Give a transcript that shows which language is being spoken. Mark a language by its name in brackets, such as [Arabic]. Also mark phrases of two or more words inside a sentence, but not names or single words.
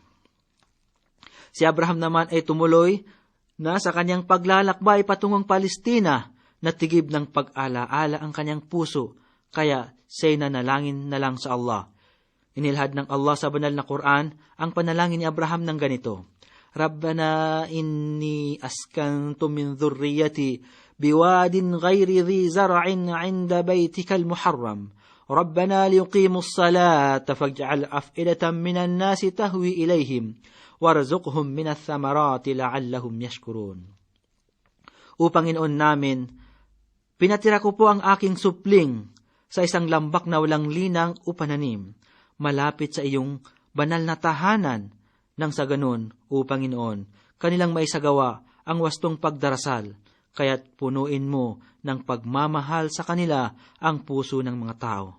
[Filipino] Si Abraham naman ay tumuloy na sa kanyang paglalakbay patungong Palestina, natigib ng pag-ala-ala ang kanyang puso, kaya siya'y nanalangin na lang sa Allah. Inilhad ng Allah sa banal na Quran ang panalangin ni Abraham ng ganito, [Arabic] ربنا إني أسكنت من ذريتي بواد غير ذي زرع عند بيتك المحرم. ربنا ليقيموا الصلاة فاجعل أفئدة من الناس تهوي إليهم وارزقهم من الثمرات لعلهم يشكرون. [Filipino] O Panginoon namin, pinatira ko po ang aking supling sa isang lambak na walang linang o pananim, malapit sa iyong banal na tahanan, nang sa ganun, o Panginoon, kanilang maisagawa ang wastong pagdarasal, kaya't punuin mo ng pagmamahal sa kanila ang puso ng mga tao.